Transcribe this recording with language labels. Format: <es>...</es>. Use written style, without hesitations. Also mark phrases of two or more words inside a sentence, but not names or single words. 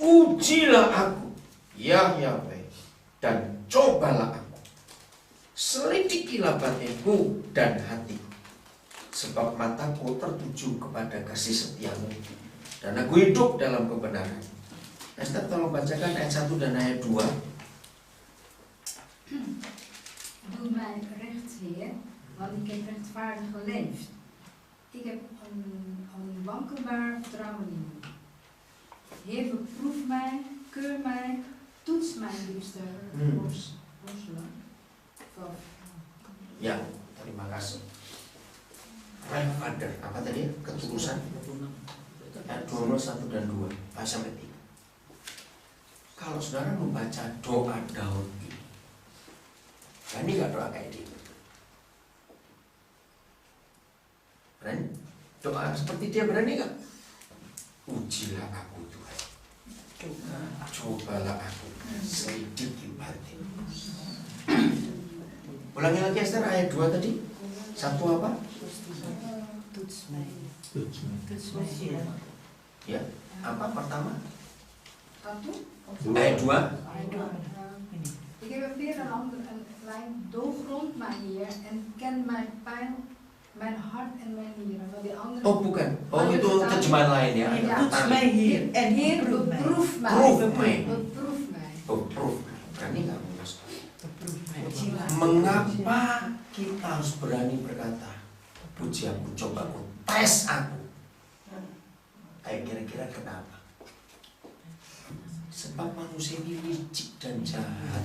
<id>Ujilah aku, ya Yahweh, dan cobalah aku. Selidikilah batinku dan hatiku, sebab mataku tertuju kepada kasih setiamu, dan aku hidup dalam kebenaran. Esther, tolong bacakan ayat 1 dan ayat 2.</id> <nl>Doe mij recht, Heer, want ik heb rechtvaardig geleefd. Ik heb een onwankelbaar vertrouwen in u. Heer, beproef mij, keur mij, toets mijn liefste worstelen.</nl> <id>Ya, terima kasih.</id> <en>Right Father,</en> <id>apa tadi? Ketulusan. Ayat 2, 1 dan 2 sampai 3. Kalau saudara membaca doa Daud ini, berani gak doa kayak dia? Berani? Doa seperti dia berani gak? Ujilah aku Tuhan, cobalah aku, selidiki hati. Ulangi lagi Esther ayat 2 tadi. Satu apa?</id> <nl>Toets mij.</nl> <id>Ya, apa pertama? Satu. Ayat 2.</id> <nl>Ik heb weer een andere lijn. Doorgrond mij, Heer, en ken mijn pijn, mijn hart en mijn nieren. Want die andere.</nl> <id>Oh bukan. Oh itu terjemahan lain ya.</id> <nl>Toets mij hier en Heer, beproef mij. beproef mij. Beproef mij. Beproef mij.</nl> <id>Berani nggak Mas?</id> <nl>Beproef mij.</nl> <id>Mengapa kita harus berani berkata, puji aku, coba aku, tes aku? Kayak kira-kira kenapa? Sebab manusia ini licik dan jahat.</id>